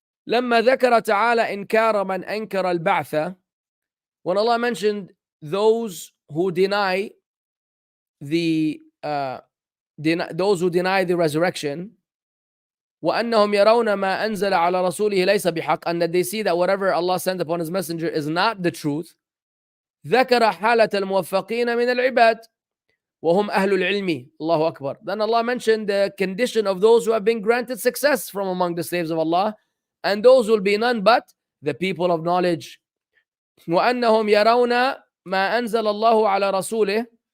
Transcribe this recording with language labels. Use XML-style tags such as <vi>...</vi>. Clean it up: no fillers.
<ar>لما ذكر تعالى إنكار من أنكر البعث,</ar> <en>when Allah mentioned those who deny the those who deny the resurrection,</en> <ar>وأنهم يرون ما أنزل على رسوله ليس بحق,</ar> <en>and that they see that whatever Allah sent upon His messenger is not the truth.</en> <ar>ذكر حالة الموفقين من العباد وهم أهل العلم. الله أكبر.</ar> <en>Then Allah mentioned the condition of those who have been granted success from among the slaves of Allah, and those will be none but the people of knowledge.</en> <ar>وأنهم يرون ما أنزل الله على رسوله.</ar>